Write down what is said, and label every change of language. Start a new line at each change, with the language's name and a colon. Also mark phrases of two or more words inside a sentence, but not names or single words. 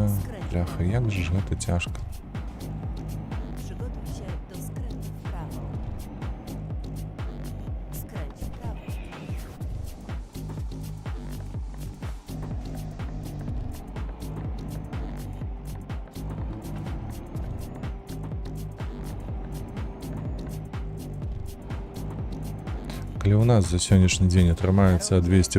Belarusian: Бляха, як же ж гэта цяжка.
Polish: Przygotuj się do skrętu w prawo. Skręć w prawo.
Belarusian: Калі ў нас за сённяшні дзень атрымаецца 200